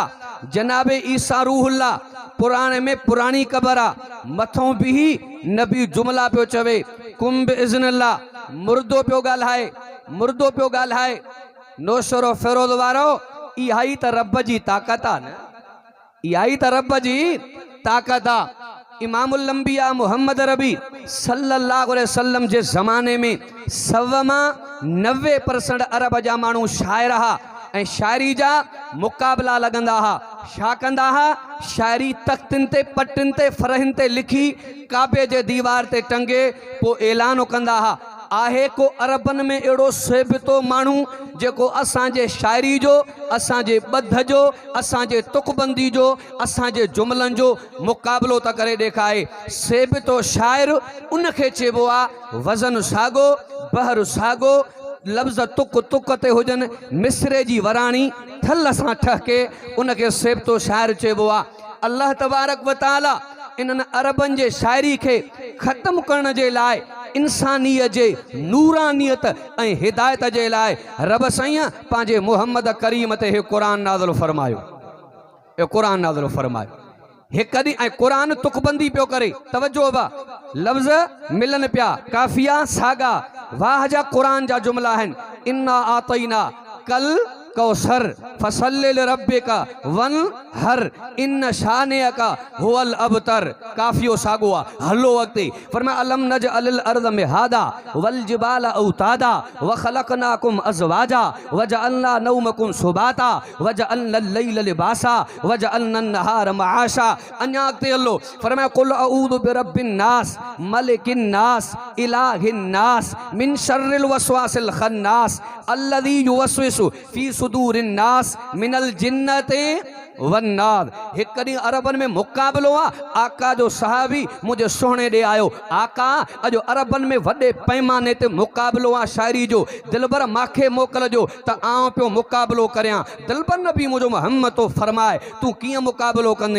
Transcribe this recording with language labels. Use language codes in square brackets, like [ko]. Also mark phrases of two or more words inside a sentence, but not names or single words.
[sd] जनाबे ईसा रूहुल्लाह पुराणे में पुराणी क़बर आहे, मथों बि नबी जुमला पियो चवे, [ar] قم بإذن الله. [sd] मुर्दो पियो ॻाल्हाए, नौशरो फिरोज़ वारो। इहा ई त रब जी ताक़त आहे न, इहा ई त रब जी ताक़त आहे। इमामुल अंबिया मुहम्मद रबी [ar] صلى الله عليه وسلم [sd] जे ज़माने में 90% अरब जा माण्हू शाइर हुआ ऐं शाइरी जा मुक़ाबला लॻंदा हुआ। छा कंदा हुआ? शाइरी तख़्तनि ते, पटनि ते, फरहनि ते लिखी काबे जे दीवार ते टंगे पोइ ऐलान कंदा हुआ। आहे को अरबन में अहिड़ो सेबितो माण्हू जेको असांजे शाइरी जो, असांजे ॿध जो, असांजे तुकबंदी जो, असांजे जुमलनि जो मुक़ाबिलो त करे ॾेखारे। सेबितो शाइर उनखे चइबो आहे वज़न साॻो, बहर साॻो, लफ़्ज़ तुक तुक ते हुजनि, मिसरे जी वराणी थल सां ठहके, उनखे सेबितो शाइर चइबो आहे। [ar] الله تبارك وتعالى [sd] इन्हनि अरबनि जे शाइरी खे ख़त्म करण जे लाइ, इंसानियत जे नूरानियत ऐं हिदायत जे लाइ रब साईं पंहिंजे मुहम्मद करीम ते हे क़ुरान नाज़िल फरमायो, हे क़ुरान नाज़िल फरमायो। हिकु ॾींहुं ऐं क़ुरान तुकबंदी पियो करे। तवजो बा, लफ़्ज़ मिलनि पिया, काफ़िया साॻा, वाह जा क़ुरान जा जुमला आहिनि। [ar] إنا أعطيناك الكوثر فصل لربك وانحر إن شانئك هو الأبتر. [sd] काफ़ियो साॻो आहे। हलो अॻिते। [ar] फरमाया ألم نجعل الأرض مهادا والجبال أوتادا وخلقناكم أزواجا وجعلنا نومكم سباتا وجعلنا الليل لباسا وجعلنا النهار معاشا. [sd] अञा अॻिते हलो। [ar] फरमाया قل أعوذ برب الناس ملك الناس إله الناس من شر الوسواس الخناس الذي يوسوس في صدور الناس من الجنة والناس. [sd] हिकु ॾींहुं अरबनि में मुक़ाबिलो आहे। आका जो सहाबी मुंहिंजे सुहिणे ॾे आयो, आका अॼु अरबनि में वॾे पैमाने ते मुक़ाबिलो आहे शाइरी जो, दिलबर मूंखे मोकिलिजो त आउं पियो मुक़ाबिलो करियां। दिलबर नबी मुंहिंजो मुहम्मद तो फरमाए तूं कीअं मुक़ाबिलो कंदे?